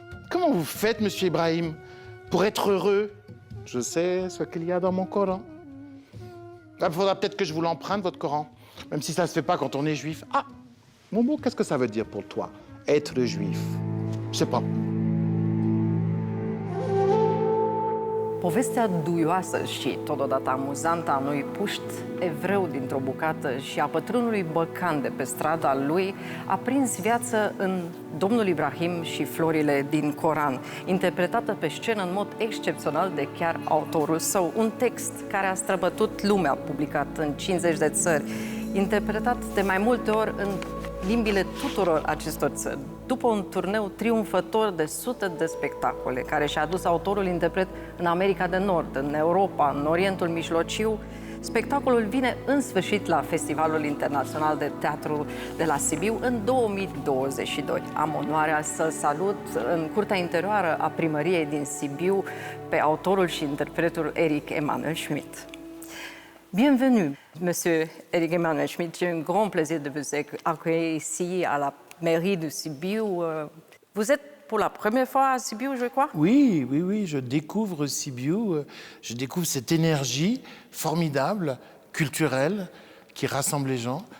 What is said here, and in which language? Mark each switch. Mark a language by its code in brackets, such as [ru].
[fr] Comment vous faites, Monsieur Ibrahim, pour être heureux? Je sais ce qu'il y a dans mon Coran. Il faudra peut-être que je vous l'emprunte, votre Coran, même si ça ne se fait pas quand on est juif. Ah, Momo, qu'est-ce que ça veut dire pour toi, être juif? Je sais pas. [ro] Povestea duioasă și totodată amuzantă a unui puști evreu dintr-o bucată și a pătrânului băcan de pe strada lui a prins viață în Domnul Ibrahim și florile din Coran, interpretată pe scenă în mod excepțional de chiar autorul său. Un text care a străbătut lumea, publicat în 50 de țări, interpretat de mai multe ori în limbile tuturor acestor țări. După un turneu triumfător de sute de spectacole, care și-a adus autorul interpret în America de Nord, în Europa, în Orientul Mijlociu, spectacolul vine în sfârșit la Festivalul Internațional de Teatru de la Sibiu în 2022. Am onoarea să salut în curtea interioară a primăriei din Sibiu pe autorul și interpretul Eric Emanuel Schmidt. [fr] Bienvenue, Monsieur Eric Emanuel Schmidt. J'ai un grand plaisir de vous accueillir ici à la mairie de Sibiu. Vous êtes pour la première fois à Sibiu, je crois? Oui, oui, oui, je découvre Sibiu, je découvre cette énergie formidable, culturelle, qui rassemble les gens.